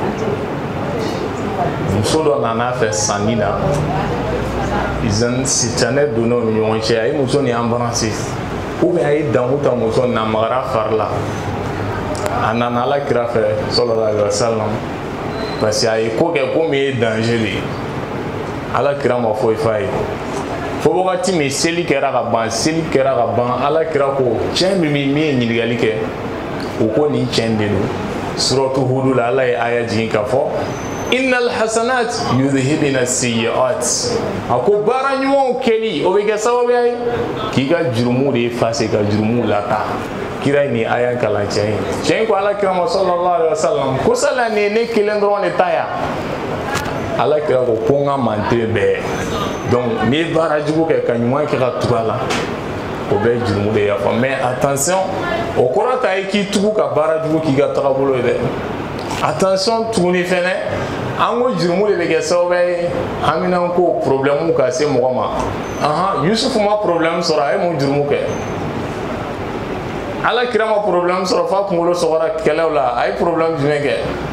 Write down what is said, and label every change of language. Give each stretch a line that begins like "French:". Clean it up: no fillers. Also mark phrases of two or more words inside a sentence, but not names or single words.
Bambara: muso dɔ nana fɛ sanni na izan sitanɛ donna u ni ɲɔgɔn cɛ a ye muso nin
French: embrasser ou bien
Bambara: a ye dangu ta muso nin na magara fari la a nana ala kira fɛ
Arabic: صلى الله عليه وسلم
French: parce que
Bambara: a ye ko kɛ ko min ye danger de ye ala kira ma foyi f'a ye fo wagati min seli kɛra ka ban ala kira ko cɛ min ye ɲininkali kɛ o ko nin cɛ de don suratu hudu la ala ye aya jigin ka fɔ
Arabic: إن الحسنات يذهبن السيئات
Bambara: a ko baara ɲumanw kɛli o bɛ kɛ sababu ye k'i ka jurumu de effacer ka jurumu lata kira ni aya kalan cɛ in ko ala kira ma
Arabic: صلى الله عليه وسلم
Bambara: ko sala ni ne kelen dɔrɔn de ta ya ala kira ko n ka mante bɛɛ donc n'i ye baara jugu kɛ ka ɲuman kɛ ka tugu a la o bɛ jurumu de yafa
French: mais attention
Bambara: o kɔrɔ t'a ye k'i tugu ka baara jugu k'i ka tagabolo ye dɛ attention tuguni fɛnɛ an ko jurumu de bɛ kɛ sababu ye an bɛna ko problème ka se mɔgɔ ma Yusufu ma problème sɔrɔ a ye mun jurumu kɛ ala kira ma problème sɔrɔ f'a kunkolo sɔgɔra kɛlɛw la a ye problème jumɛn kɛ